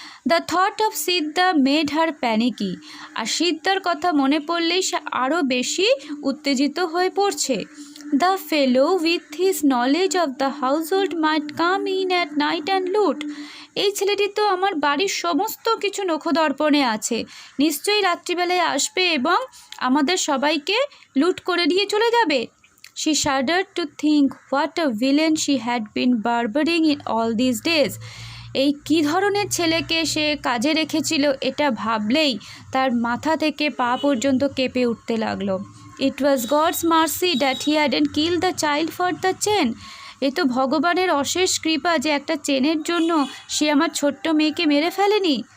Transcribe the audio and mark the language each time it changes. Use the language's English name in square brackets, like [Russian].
[English] The thought of Siddha made her panicky. [Bangla] আর সিদ্ধার কথা মনে পড়লেই সে আরও বেশি উত্তেজিত হয়ে পড়ছে। [English] The fellow with his knowledge of the household might come in at night and loot. [Bangla] এই ছেলেটি তো আমার বাড়ির সমস্ত কিছু নখদর্পণে আছে, নিশ্চয়ই রাত্রিবেলায় আসবে এবং আমাদের সবাইকে লুট করে দিয়ে চলে যাবে। [English] She shuddered to think what a villain she had been harboring in all these days. [Bangla] এই কী ধরনের ছেলেকে সে কাজে রেখেছিল এটা ভাবলেই তার মাথা থেকে পা পর্যন্ত কেঁপে উঠতে লাগলো। [English] It was God's mercy that he hadn't killed the child for the chain. [Bangla] এ তো ভগবানের অশেষ কৃপা যে একটা চেনের জন্য সে আমার ছোট্ট মেয়েকে মেরে ফেলেনি।